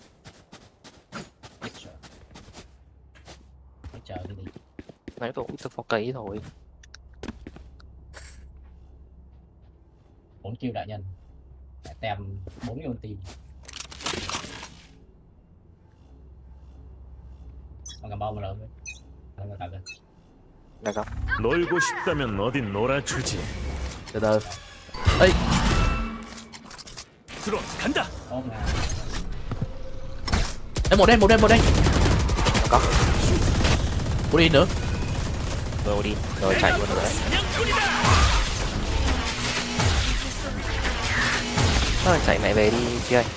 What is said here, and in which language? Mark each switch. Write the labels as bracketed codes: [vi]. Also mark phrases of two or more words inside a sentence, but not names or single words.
[vi] Nãy tôi Mr. 4K thôi. 4 kill đại nhân. Tem 4 cái ulti. Con cầm bom mà lớn. D'accord. [ko] 놀고 싶다면 어디 놀아주지. [vi] Từ từ. Ê. [ko] 들어간다. [vi] Em một đây. Có. Đi nữa. Rồi đi, rồi chạy luôn rồi đấy. Thôi chạy mẹ về đi chị ơi.